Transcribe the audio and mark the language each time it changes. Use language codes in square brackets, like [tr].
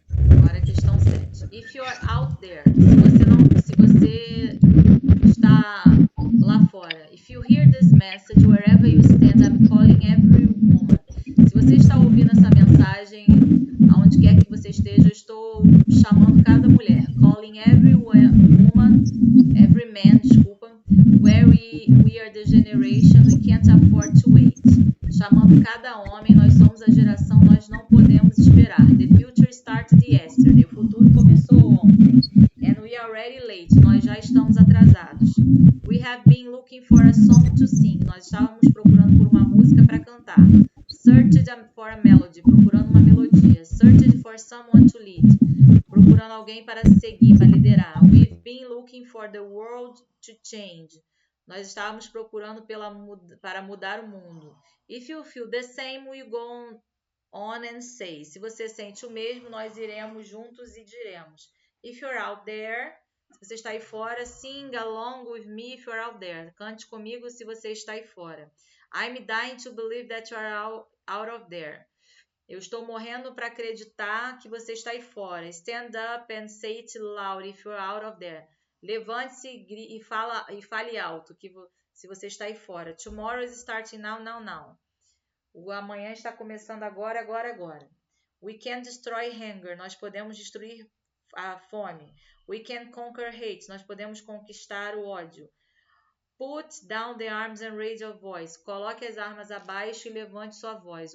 [pt] Agora a questão 7. [en] If you are out there, [pt] se você está lá fora, [en] if you hear this message wherever you stand, I'm calling every woman. [pt] Se você está ouvindo essa mensagem, aonde quer que você esteja, eu estou chamando cada mulher. [en] Calling every woman, every man, [pt] desculpa. [en] Where we are the generation, we can't afford to wait. [pt] Chamando cada homem, nós somos a geração, nós não podemos esperar. [en] The future started yesterday. [pt] O futuro começou ontem. [en] And we are already late. [pt] Nós já estamos atrasados. [en] We have been looking for a song to sing. [pt] Nós estávamos procurando por uma música para cantar. [en] Searched for a melody. [pt] Procurando uma melodia. [en] Searched for someone to lead. [pt] Procurando alguém para seguir, para liderar. [en] We've been looking for the world to change. [pt] Nós estávamos procurando para mudar o mundo. [en] If you feel the same, we go on and say. [pt] Se você sente o mesmo, nós iremos juntos e diremos. [en] If you're out there, [pt] se você está aí fora, [en] sing along with me if you're out there. [pt] Cante comigo se você está aí fora. [en] I'm dying to believe that you're out of there. [pt] Eu estou morrendo para acreditar que você está aí fora. [en] Stand up and say it loud if you're out of there. [pt] Levante-se e fale alto se você está aí fora. [en] Tomorrow is starting now, now, now. [pt] O amanhã está começando agora, agora, agora. [en] We can destroy hunger. [pt] Nós podemos destruir a fome. [en] We can conquer hate. [pt] Nós podemos conquistar o ódio. [en] Put down the arms and raise your voice. [pt] Coloque as armas abaixo e levante sua voz.